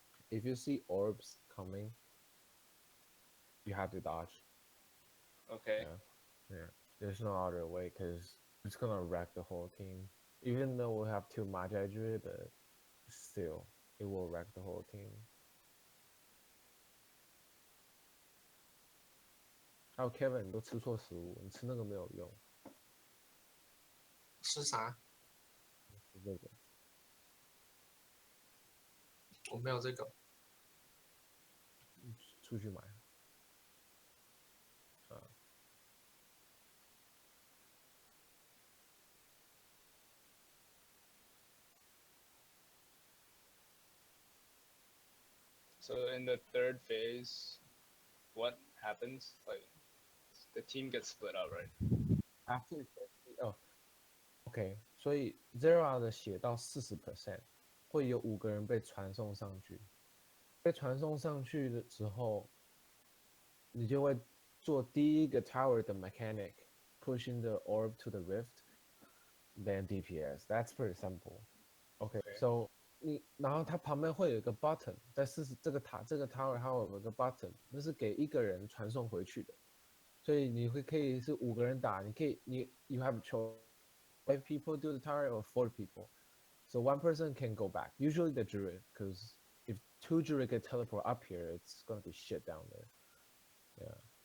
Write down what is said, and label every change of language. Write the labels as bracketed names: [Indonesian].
[English] if you see orbs coming, you have to dodge. Okay. Yeah. Yeah. There's no other way because it's gonna wreck the whole team. Even though we have two Magi Druid, but still, it will wreck the whole team. [Chinese] 还有 Kevin，你都吃错食物，你吃那个没有用，吃啥？吃这个。我没有这个。出去买。 [English] So in the third phase, what happens? Like, the team gets split up, right? After [Chinese] 哦，OK，所以 Zera 的血到40%，会有5个人被传送上去。被传送上去的时候，你就会做第一个 tower 的 mechanic, [English] pushing the orb to the rift, then DPS. That's pretty simple. [Chinese] OK, so 然后它旁边会有一个 button， 在这个tower 它有一个 button， 那是给一个人传送回去的。所以你可以是5个人打， [English] you have a choice, 5 people do the tower or 4 people. So one person can go back. Usually the druid, because if 2 druid get teleport up here, it's gonna be shit down there. Yeah.